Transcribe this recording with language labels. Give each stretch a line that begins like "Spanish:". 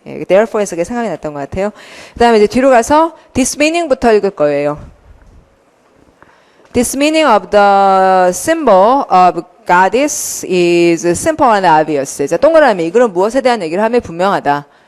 Korean: 예, therefore에서 생각이 났던 것 같아요. 그다음에 이제 뒤로 가서 this meaning부터 읽을 거예요.
English: This meaning of the symbol of goddess is simple and obvious.
Korean: 자, 동그라미. 이거는 무엇에 대한 얘기를 하면 분명하다.